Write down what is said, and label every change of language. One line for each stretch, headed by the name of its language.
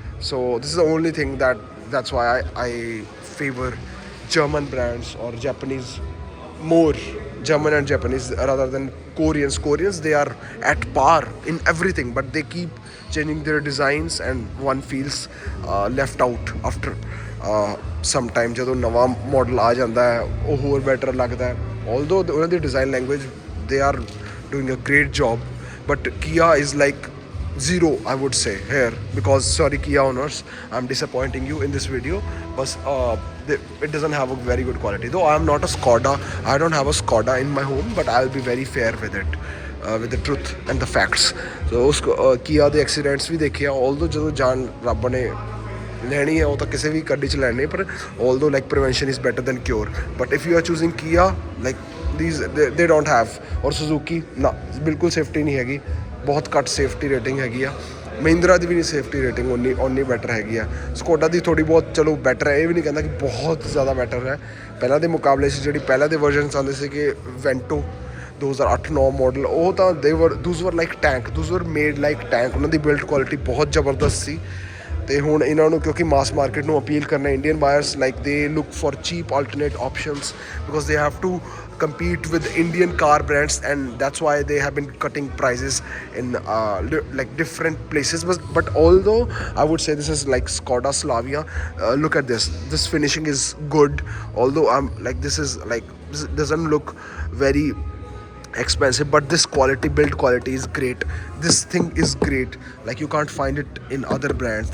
English: So this is the only thing that's why I favor German brands or Japanese more, German and Japanese rather than Koreans. Koreans, they are at par in everything, but they keep changing their designs and one feels left out after some time.
Punjabi: ਜਦੋਂ ਨਵਾਂ model ਆ ਜਾਂਦਾ ਹੈ ਉਹ ਹੋਰ better ਲੱਗਦਾ ਹੈ।
English: although
Punjabi: ਉਹਨਾਂ ਦੀ
English: design language, they are doing a great job, but Kia is like zero, I would say here, because sorry Kia owners, I'm disappointing you in this video, but it doesn't have a very good quality. Though I am not a Skoda, I don't have a Skoda in my home, but I'll be very fair with it, with the truth and the facts.
Punjabi: So ਉਸ Kia ਦੇ accidents ਵੀ ਦੇਖੇ ਆ। although ਜਦੋਂ ਜਾਨ ਰੱਬ ਨੇ ਲੈਣੀ ਹੈ ਉਹ ਤਾਂ ਕਿਸੇ ਵੀ ਗੱਡੀ 'ਚ ਲੈਣੀ, ਪਰ
English: although like prevention is better than cure, but if you are choosing Kia, like these they don't have,
Punjabi: ਔਰ Suzuki ਨਾ ਬਿਲਕੁਲ ਸੇਫਟੀ ਨਹੀਂ ਹੈਗੀ, ਬਹੁਤ ਘੱਟ ਸੇਫਟੀ ਰੇਟਿੰਗ ਹੈਗੀ ਆ। ਮਹਿੰਦਰਾ ਦੀ ਵੀ ਨਹੀਂ ਸੇਫਟੀ ਰੇਟਿੰਗ ਓਨੀ ਬੈਟਰ ਹੈਗੀ ਆ। ਸਕੋਡਾ ਦੀ ਥੋੜ੍ਹੀ ਬਹੁਤ ਚਲੋ ਬੈਟਰ ਹੈ, ਇਹ ਵੀ ਨਹੀਂ ਕਹਿੰਦਾ ਕਿ ਬਹੁਤ ਜ਼ਿਆਦਾ ਬੈਟਰ ਹੈ। ਪਹਿਲਾਂ ਦੇ ਮੁਕਾਬਲੇ 'ਚ ਜਿਹੜੀ ਪਹਿਲਾਂ ਦੇ ਵਰਜ਼ਨਸ ਆਉਂਦੇ ਸੀਗੇ ਵੈਂਟੋ 2008-9 ਮਾਡਲ, ਉਹ ਤਾਂ
English: those were like tank,
Punjabi: ਦੂਜ਼ ਵਰ ਮੇਡ ਲਾਈਕ ਟੈਂਕ। ਉਹਨਾਂ ਦੀ ਬਿਲਡ ਕੁਆਲਿਟੀ ਬਹੁਤ ਜ਼ਬਰਦਸਤ ਸੀ। ਅਤੇ ਹੁਣ ਇਹਨਾਂ ਨੂੰ ਕਿਉਂਕਿ ਮਾਸ ਮਾਰਕੀਟ ਨੂੰ ਅਪੀਲ ਕਰਨਾ,
English: Indian buyers like they look for cheap alternate options, because they have to compete with Indian car brands, and that's why they have been cutting prices in like different places. But although I would say this is like Skoda Slavia, look at this finishing is good, although I'm like this doesn't look very expensive, but this quality, build quality is great. This thing is great, like you can't find it in other brands.